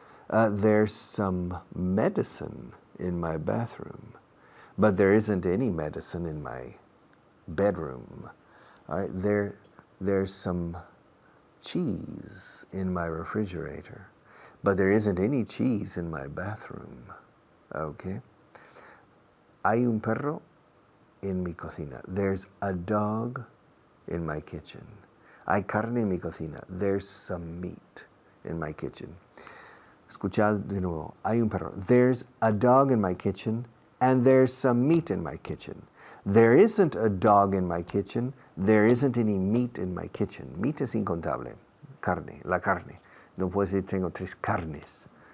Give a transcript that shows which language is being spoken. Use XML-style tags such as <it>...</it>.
<en>There's some medicine in my bathroom, but there isn't any medicine in my bedroom. All right, there's some cheese in my refrigerator, but there isn't any cheese in my bathroom. Okay?</en> <es>Hay un perro en mi cocina.</es> <en>There's a dog in my kitchen.</en> <es>Hay carne en mi cocina.</es> <en>There's some meat in my kitchen.</en> <es>Escuchad de nuevo. Hay un perro.</es> <en>There's a dog in my kitchen, and there's some meat in my kitchen. There isn't a dog in my kitchen. There isn't any meat in my kitchen.</en> <es>Meat es incontable. Carne, la carne. No puedes decir tengo 3 carnes.</es>